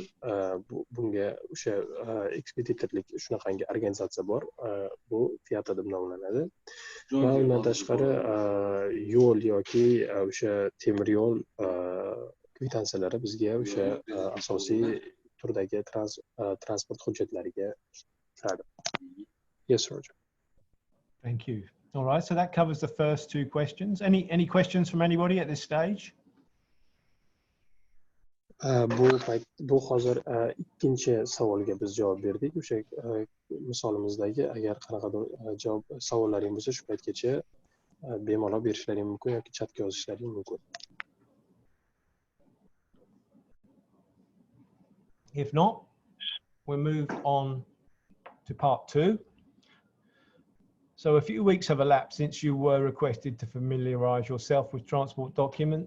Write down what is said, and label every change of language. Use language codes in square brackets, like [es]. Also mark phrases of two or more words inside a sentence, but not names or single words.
[uz] Bunga o'sha ekspeditorlik shunaqangi organizatsiya bor, bu FIATA deb nomlanadi. Va undan tashqari yo'l yoki o'sha temir yo'l kvitantsiyalari bizga o'sha asosiy turdagi transport hujjatlariga kiradi. [en] Yes, Roger. Thank you. All right, so that covers the first two questions. Any questions from anybody at this stage? [uz] Bu hozir ikkinchi savolga biz javob berdik. O'sha misolimizdagi agar qanaqadir savollaring bo'lsa, shu paytgacha bemalol berishlaring mumkin yoki chatga yozishlaring mumkin. [en] If not, we'll move on to part two. So a few weeks have elapsed since you were requested to familiarize yourself with transport documents.